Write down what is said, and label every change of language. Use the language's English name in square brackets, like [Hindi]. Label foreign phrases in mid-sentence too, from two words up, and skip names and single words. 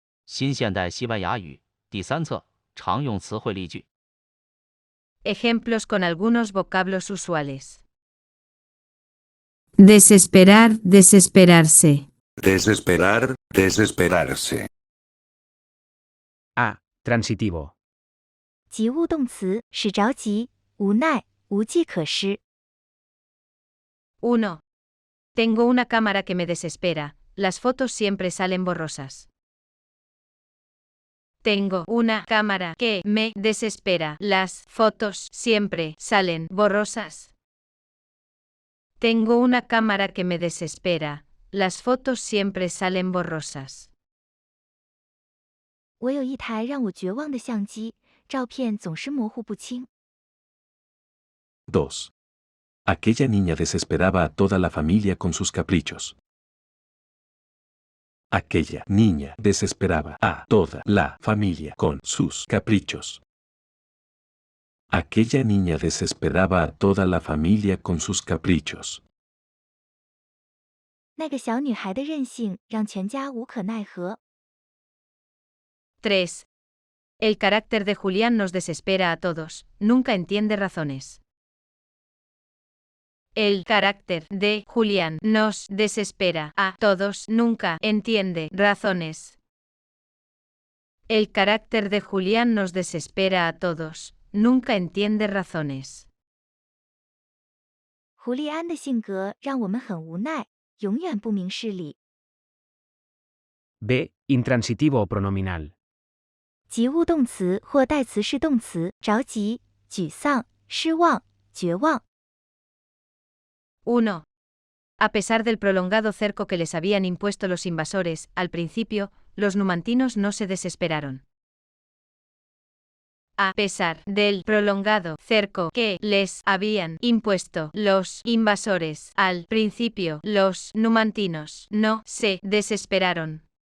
[Chinese] 新现代西班牙语第3册常用词汇例句。 [Spanish] Ejemplos con algunos vocablos usuales. Desesperar, desesperarse. Desesperar, desesperarse. A. Transitivo. [Chinese] 及物动词使着急、无奈、无计可施。 1. [Spanish] Tengo una cámara que me desespera, las fotos siempre salen borrosas. Tengo una cámara que me desespera, las fotos siempre salen borrosas. Tengo una cámara que me desespera, las fotos siempre salen borrosas. [Chinese] 我有一台让我绝望的相机，照片总是模糊不清。 2. [Spanish] Aquella niña desesperaba a toda la familia con sus caprichos. Aquella niña desesperaba a toda la familia con sus caprichos. Aquella niña desesperaba a toda la familia con sus caprichos. [Chinese] 那个小女孩的任性让全家无可奈何。 3. [Spanish] El carácter de Julián nos desespera a todos, nunca entiende razones. El carácter de Julián nos desespera a todos, nunca entiende razones. El carácter de Julián nos desespera a todos, nunca entiende razones. [Chinese] 胡利安的性格让我们很无奈，永远不明事理。 B. [Spanish] Intransitivo o pronominal. [Chinese] 及物动词或代词是动词，着急、沮丧、失望、绝望。 1. [Spanish] A pesar del prolongado cerco que les habían impuesto los invasores, al principio, los numantinos no se desesperaron. A pesar del prolongado cerco que les habían impuesto los invasores, al principio, los numantinos no se desesperaron.